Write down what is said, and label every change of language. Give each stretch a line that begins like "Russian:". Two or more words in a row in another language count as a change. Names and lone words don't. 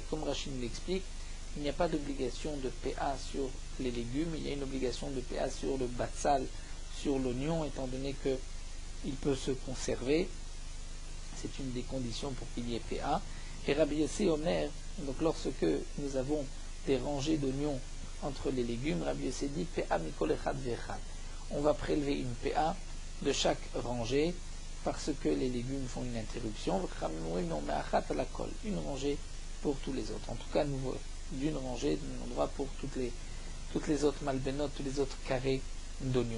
French: Comme Rashi nous l'explique, il n'y a pas d'obligation de PA sur les légumes, il y a une obligation de PA sur le batsal, sur l'oignon, étant donné qu'il peut se conserver. C'est une des conditions pour qu'il y ait PA. Et Rabbi Yossi Omer, donc lorsque nous avons des rangées d'oignons entre les légumes, Rabbi Yossi dit
Hebrew: פאה מכל אחד ואחד.
French: On va prélever une PA de chaque rangée parce que les légumes font une interruption. Une rangée pour tous les autres. En tout cas, d'une rangée, d'un endroit pour toutes les autres malbénotes, tous les autres carrés d'oignons.